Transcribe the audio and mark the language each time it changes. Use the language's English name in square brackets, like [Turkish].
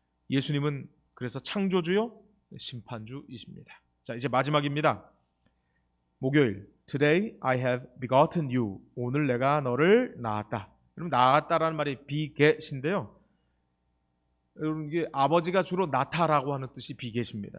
[Korean] 예수님은 그래서 창조주요 심판주이십니다. 자, 이제 마지막입니다. 목요일, [English] Today I have begotten you. [Korean] 오늘 내가 너를 낳았다. 여러분, 낳았다라는 말이 비겟인데요, 여러분, 이게 아버지가 주로 낳다라고 하는 뜻이 비겟입니다.